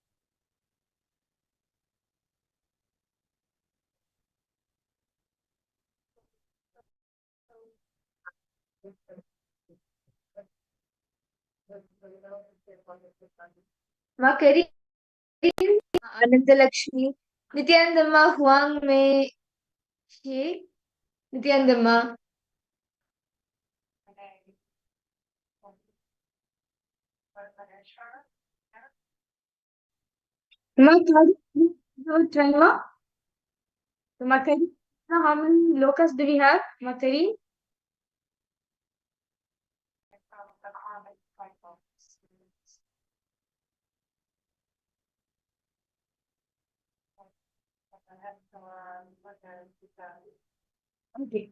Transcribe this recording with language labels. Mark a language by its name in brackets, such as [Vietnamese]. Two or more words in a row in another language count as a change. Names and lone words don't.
[English] Ma Karin, Ananda Lakshmi, Nithyananda Huang Me She, Nithyananda. Ma Karin, try ma. So Ma Karin, how many lokas do we have? Ma Karin? Okay.